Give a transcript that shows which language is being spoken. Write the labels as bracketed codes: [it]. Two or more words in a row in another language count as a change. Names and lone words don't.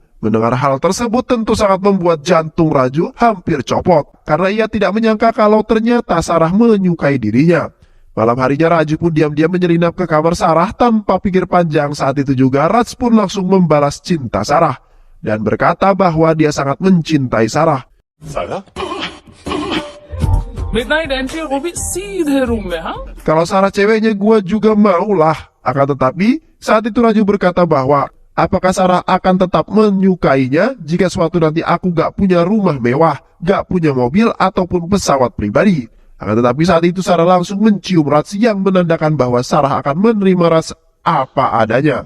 [id] Mendengar hal tersebut tentu sangat membuat jantung Raju hampir copot karena ia tidak menyangka kalau ternyata Sarah menyukai dirinya. Malam harinya Raju pun diam-diam menyelinap ke kamar Sarah tanpa pikir panjang. Saat itu juga Raj pun langsung membalas cinta Sarah dan berkata bahwa dia sangat mencintai Sarah. Sarah? [en] Midnight entry [hi] वो भी सीधे रूम में हाँ [id] Kalau Sarah ceweknya gua juga maulah. Akan tetapi saat itu Raju berkata bahwa apakah Sarah akan tetap menyukainya jika suatu nanti aku gak punya rumah mewah, gak punya mobil ataupun pesawat pribadi. Akan tetapi saat itu Sarah langsung mencium Raj yang menandakan bahwa Sarah akan menerima Raj apa adanya.